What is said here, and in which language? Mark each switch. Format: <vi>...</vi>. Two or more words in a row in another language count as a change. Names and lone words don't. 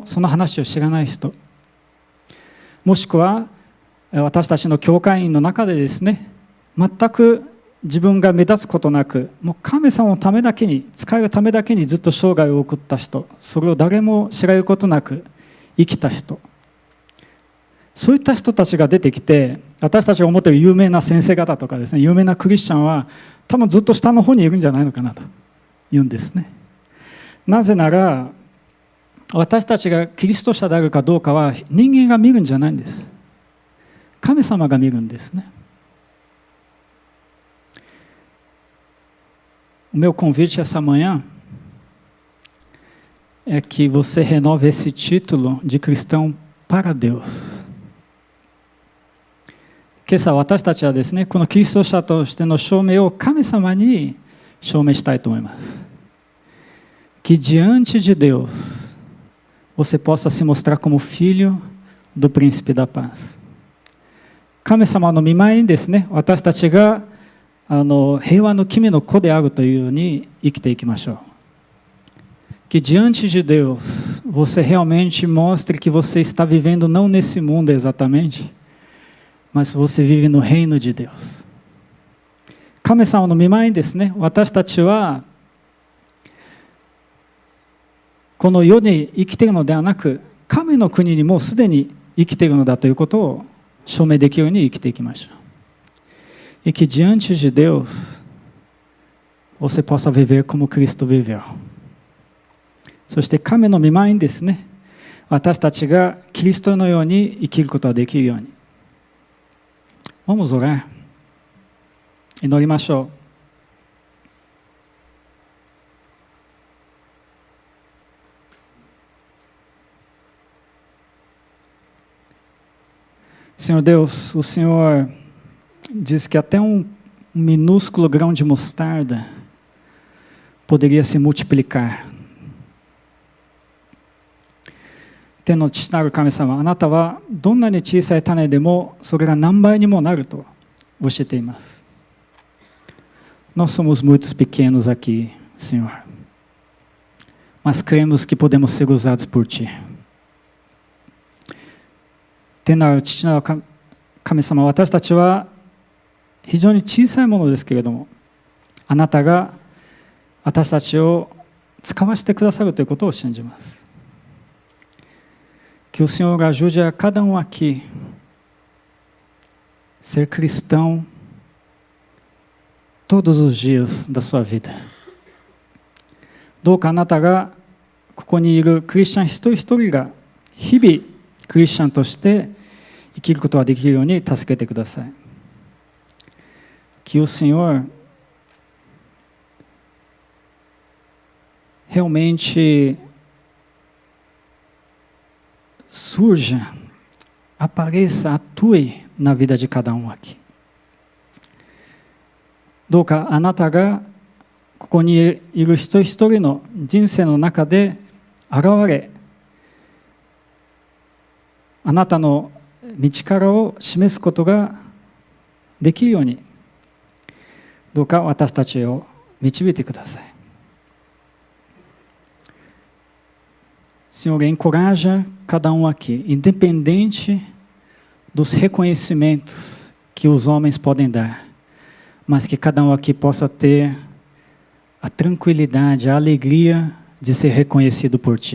<ja>その話を知らない人、もしくは私たちの教会員の中でですね、全く自分が目立つことなく、もう神様のためだけに、使えるためだけにずっと生涯を送った人、それを誰も知られることなく生きた人、そういった人たちが出てきて、私たちが思っている有名な先生方とかですね、有名なクリスチャンは多分ずっと下の方にいるんじゃないのかなと言うんですね。なぜなら私たちがキリスト者であるかどうかは人間が見るんじゃないんです。神様が見るんですね。</ja> <pt>O meu convite essa manhã é que você renove esse título de cristão para Deus.</pt> <ja>今朝私たちはですね、このキリスト者としての証明を神様に証明したいと思います。</ja> <pt>Que diante de Deus você possa se mostrar como filho do príncipe da paz.</pt> <ja>神様の御前にですね、私たちが平和の君の子であるというように生きていきましょう。</ja> <pt>Que diante de Deus você realmente mostre que você está vivendo não nesse mundo exatamente, mas você vive no reino de Deus.</pt> <ja>神様の御前にですね、私たちはこの世に生きているのではなく、神の国にもうすでに生きているのだということを証明できるように生きていきましょう。</ja> <pt>E que diante de Deus você possa viver como Cristo viveu.</pt> <ja>そして神の御前にですね、私たちがキリストのように生きることができるように。</ja> <pt>Vamos orar.</pt> <ja>祈りましょう。</ja> <pt>Senhor Deus, o Senhor diz que até um minúsculo grão de mostarda poderia se multiplicar.</pt> <ja>天の父なる神様、あなたはどんなに小さい種でもそれが何倍にもなると教えています。</ja> <pt>Nós somos muitos pequenos aqui, Senhor, mas cremos que podemos ser usados por Ti.</pt> <ja>天なる父なる神様、私たちは非常に小さいものですけれども、あなたが私たちを使わせてくださるということを信じます。</ja> <pt>Que o Senhor ajude a cada um aqui ser cristão todos os dias da sua vida.</pt> <ja>どうかあなたがここにいるクリスチャン一人一人が日々クリスチャンとして生きることができるように助けてください。</ja> <pt>Que o Senhor realmente surja, apareça, atue na vida de cada um aqui.</pt> <ja>どうかあなたがここにいる一人一人の人生の中で現れ、あなたの道からを示すことができるように、どうか私たちを導いてください。</ja> <pt>Senhor, encoraja cada um aqui, independente dos reconhecimentos que os homens podem dar, mas que cada um aqui possa ter a tranquilidade, a alegria de ser reconhecido por Ti.</pt>